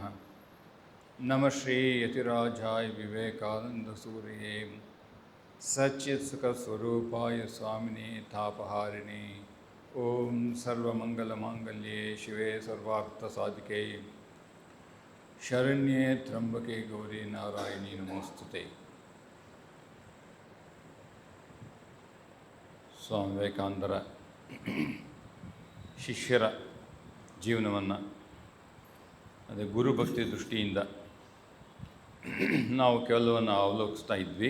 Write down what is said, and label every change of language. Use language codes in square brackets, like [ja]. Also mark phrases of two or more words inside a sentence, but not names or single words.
[sa] नमः श्री यतिराजाय विवेकानंदसूर्ये सच्चित्सुखस्वरूपाय स्वामिने तापहारिणे। ओम सर्वमंगलमांगल्ये शिवे सर्वार्थसाधिके शरण्ये त्र्यंबके गौरी नारायणी नमोस्तुते। [kn] ಸ್ವಾಮಿ ವಿವೇಕಾನಂದರ ಶಿಷ್ಯರ ಜೀವನವನ್ನು ಅದೇ ಗುರುಭಕ್ತಿ ದೃಷ್ಟಿಯಿಂದ ನಾವು ಕೆಲವನ್ನು ಅವಲೋಕಿಸ್ತಾ ಇದ್ವಿ.